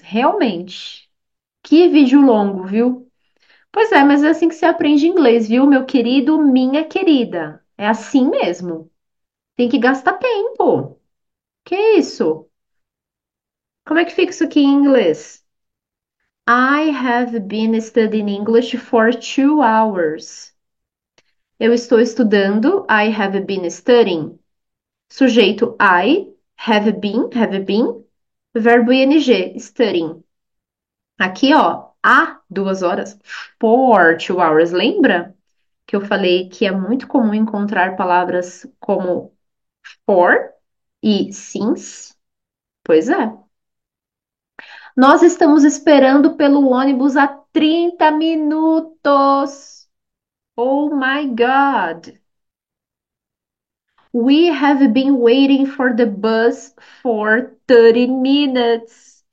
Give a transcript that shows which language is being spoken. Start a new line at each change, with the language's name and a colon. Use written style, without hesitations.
Portuguese: Realmente. Que vídeo longo, viu? Pois é, mas é assim que se aprende inglês, viu, meu querido, minha querida? É assim mesmo. Tem que gastar tempo. Que isso? Como é que fica isso aqui em inglês?
English: I have been studying English for 2 hours.
Portuguese: Eu estou estudando.
English: I have been studying. Sujeito I, have been.
Portuguese: Verbo ing, studying. Aqui, ó, há 2 horas.
English: For 2 hours.
Portuguese: Lembra que eu falei que é muito comum encontrar palavras como for e since? Pois é. Nós estamos esperando pelo ônibus há 30 minutos.
English: Oh my God. We have been waiting for the bus for 30 minutes.